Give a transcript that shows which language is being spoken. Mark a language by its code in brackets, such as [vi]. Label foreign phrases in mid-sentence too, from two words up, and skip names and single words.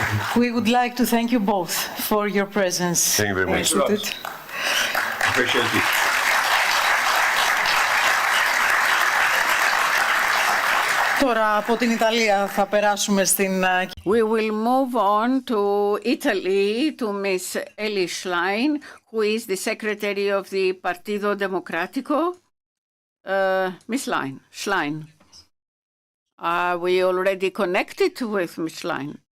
[en] We would like to thank you both for your presence. Thank you very much. Appreciate it. [el] Τώρα από την Ιταλία θα περάσουμε στην... [en] We will move on to Italy, to Miss Elly Schlein, who is the secretary of the Partito Democratico. Miss Schlein. Are we already connected with Miss Schlein?